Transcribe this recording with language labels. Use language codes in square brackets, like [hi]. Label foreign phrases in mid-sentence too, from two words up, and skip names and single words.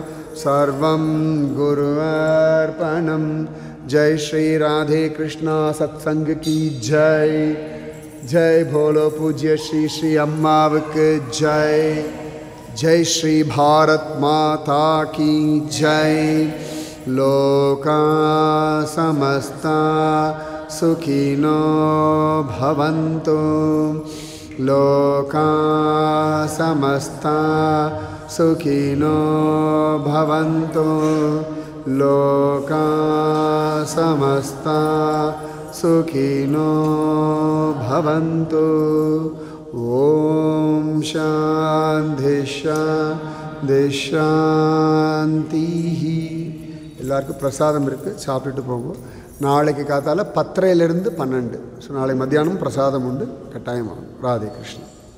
[sa] सर्वं गुर्वर्पणम् [hi] जय श्री राधे कृष्णा सत्संग की जय जय बोलो [ta] பூஜ்ய ஸ்ரீ ஸ்ரீ அம்மாவுக்கு [hi] जय जय श्री भारत माता की जय [sa] लोका समस्ता सुखिनो भवन्तु लोका समस्ता सुखिनो भवन्तु लोका समस्ता सुखिनो भवन्तु ॐ शान्ति शान्ति शान्तिः [ta] எல்லாருக்கும் பிரசாதம் இருக்குது, சாப்பிட்டுட்டு போங்க. நாளைக்கு காத்தால 10:30 to 12. ஸோ நாளை மத்தியானம் பிரசாதம் உண்டு, கட்டாயமாகும். ராதே கிருஷ்ணா.